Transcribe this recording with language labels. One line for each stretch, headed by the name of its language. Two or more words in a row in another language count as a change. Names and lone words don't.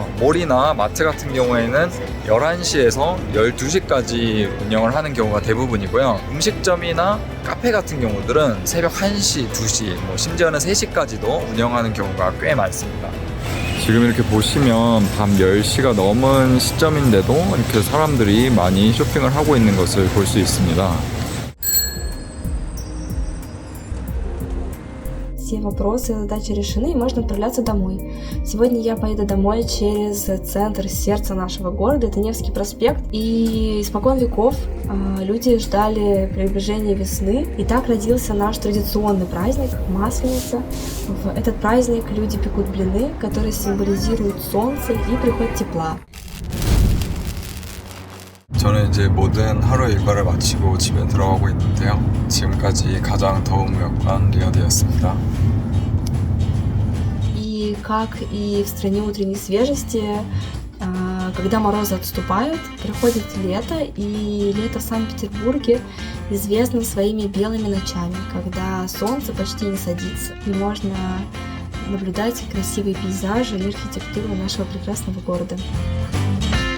Korean: 몰이나 마트 같은 경우에는 11시에서 12시까지 운영을 하는 경우가 대부분이고요. 음식점이나 카페 같은 경우들은 새벽 1시, 2시, 심지어는 3시까지도 운영하는 경우가 꽤 많습니다. 지금 이렇게 보시면 밤 10시가 넘은 시점인데도 이렇게 사람들이 많이 쇼핑을 하고 있는 것을 볼 수 있습니다.
Russian: Все вопросы и задачи решены, и можно отправляться домой. Сегодня я поеду домой через центр, сердце нашего города, это Невский проспект. И испокон веков люди ждали приближения весны. И так родился наш традиционный праздник – Масленица. В этот праздник люди пекут блины, которые символизируют солнце и приход тепла.
Korean: 저는 이제 모든 하루 일과를 마치고 집에 들어가고 있는데요. 지금까지 가장 더운 무역관 리야드였습니다.
Russian: И как и в стране утренней свежести, когда морозы отступают, приходит лето, и лето в Санкт-Петербурге известно своими белыми ночами, когда солнце почти не садится, и можно наблюдать красивые пейзажи и архитектуру нашего прекрасного города.